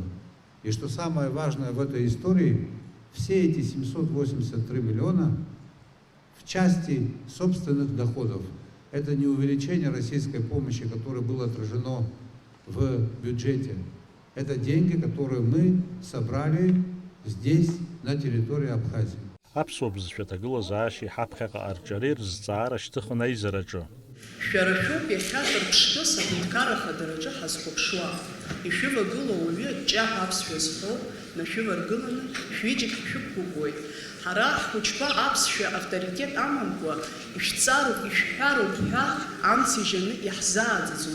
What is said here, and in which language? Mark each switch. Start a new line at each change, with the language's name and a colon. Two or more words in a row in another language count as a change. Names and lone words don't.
Russian: И что самое важное в этой истории, все эти 783 миллиона в части собственных доходов. Это не увеличение российской помощи, которое было отражено в бюджете. Это деньги, которые мы собрали здесь, на территории Абхазии. Абсобз шветагула зааши хапхаqa арчарир зцара штхна израджо.
Abkhazian: Шәарашәоуп иахьатәр ԥшьтәы саҳәынҭқарра хадараҿы ҳазхәаԥшуа. Ишәывагылоу уаҩы ҷаҳ аԥсшәа зҳәоу нашәываргыланы шәҩыџьегь шәықәгәыӷуеит. Ҳара ҳхәыҷқәа аԥсшәа авторитет амамкәа ишәҵароуп, ишәҳәароуп ҳәа амц ижьаны иаҳзааӡаӡом.